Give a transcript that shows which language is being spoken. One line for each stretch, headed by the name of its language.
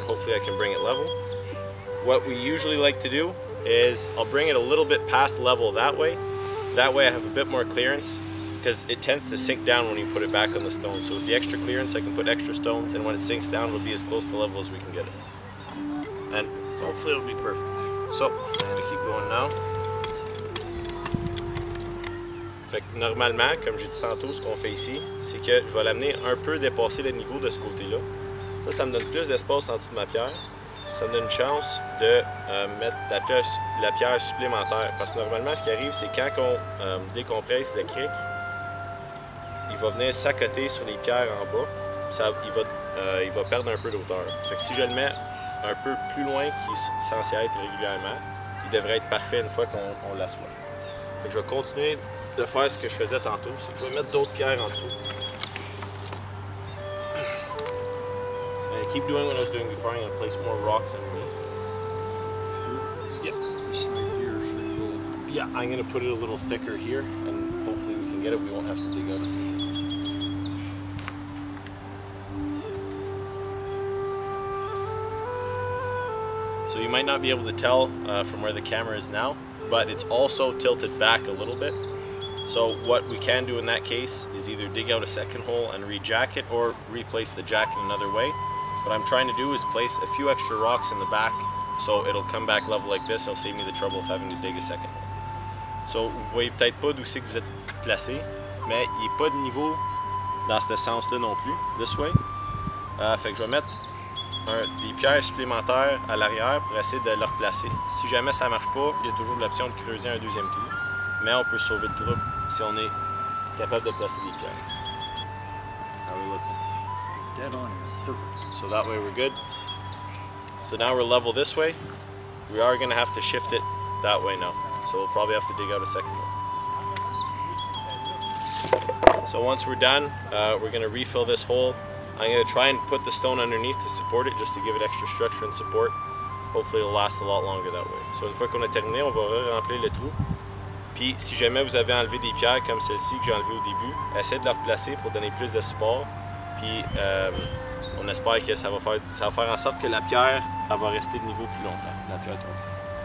English: Hopefully I can bring it level. What we usually like to do is I'll bring it a little bit past level that way. That way I have a bit more clearance, because it tends to sink down when you put it back on the stone. So with the extra clearance, I can put extra stones, and when it sinks down, it'll be as close to level as we can get it. And hopefully it'll be perfect. So, I'm going to keep going now.
French: Fait que normalement, comme j'ai dit tantôt, ce qu'on fait ici, c'est que je vais l'amener un peu dépasser le niveau de ce côté-là. Ça me donne plus d'espace en dessous de ma pierre. Ça me donne une chance de mettre la pierre supplémentaire. Parce que normalement, ce qui arrive, c'est quand on décompresse le cric, il va venir s'accoter sur les pierres en bas, il va perdre un peu d'hauteur. Fait que si je le mets un peu plus loin qu'il est censé être régulièrement, il devrait être parfait une fois qu'on l'assoit. Fait que je vais continuer de faire ce que je faisais tantôt, c'est que je vais mettre d'autres pierres en dessous.
English: So I'm going to keep doing what I was doing before. I'm going to place more rocks underneath. Yeah, I'm going to put it a little thicker here, and hopefully we can get it. We won't have to dig out a second. So you might not be able to tell from where the camera is now, but it's also tilted back a little bit. So what we can do in that case is either dig out a second hole and re-jack it, or replace the jack in another way. What I'm trying to do is place a few extra rocks in the back so it'll come back level like this. It'll save me the trouble of having to dig a second hole.
French: So vous voyez peut-être pas d'où c'est que vous êtes placé, mais il n'est pas de niveau dans ce sens-là non plus,
English: this way.
French: Fait que je vais mettre des pierres supplémentaires à l'arrière pour essayer de le replacer. Si jamais ça ne marche pas, il y a toujours l'option de creuser un deuxième trou, mais on peut sauver le trouble si on est capable de placer des pierres.
English: How are we looking? Dead on. Perfect. So that way we're good. So now we're level this way. We are going to have to shift it that way now. So we'll probably have to dig out a second one. So once we're done, we're going to refill this hole. I'm going to try and put the stone underneath to support it, just to give it extra structure and support. Hopefully it'll last a lot longer that way.
French: So une fois qu'on a terminé, on va remplir le trou. Puis si jamais vous avez enlevé des pierres comme celle-ci que j'ai enlevée au début, essayez de la replacer pour donner plus de support. Puis on espère que ça va faire en sorte que la pierre elle va rester de niveau plus longtemps, la pierre tombe.